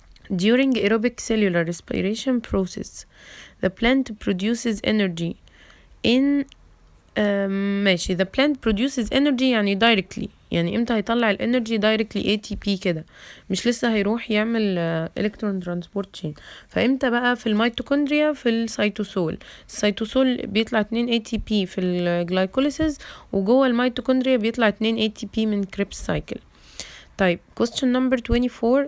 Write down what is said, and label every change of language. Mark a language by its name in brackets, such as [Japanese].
[English] During aerobic cellular respiration process the plant produces energy in [Arabic] ماشي. [English] the plant produces energy [Arabic] يعني directly، يعني امتى هيطلع الانرجي directly ATP كده، مش لسه هيروح يعمل electron transport chain. فامتى بقى؟ في الميتوكوندريا، في السيتوسول. السيتوسول بيطلع 2 ATP في الجلايكوليسيس، وجوه الميتوكوندريا بيطلع 2 ATP من كريبس سايكل. [English] طيب question number 24.